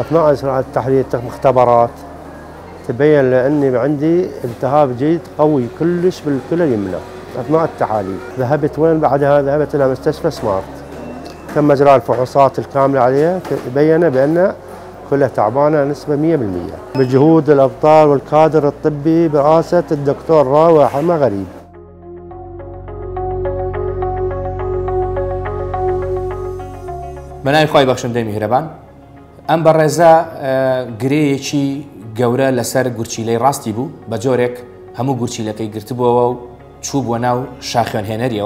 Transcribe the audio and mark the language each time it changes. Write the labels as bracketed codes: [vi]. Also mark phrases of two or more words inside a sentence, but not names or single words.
[ar] أثناء التحليل مختبرات تبين لأني عندي التهاب جلد قوي كلش بالكلى اليمنى. أثناء التحاليل ذهبت وين بعدها؟ ذهبت إلى مستشفى سمارت، تم إجراء الفحوصات الكاملة عليها، بين بأن كلها تعبانة نسبة 100%. بجهود الأبطال والكادر الطبي برئاسة الدكتور راوي حما غريب. [ckb] بەناوی خۆی بەخشندەی میهرەبان، ئەم بەڕێزە گرەیەکی گەورە لەسەر گورچیلەی ڕاستی بوو، بە جۆرێک هەموو گورچیلەکەی گرتبووەوە و چوو بۆ ناو شاخێنهێنەریەوە.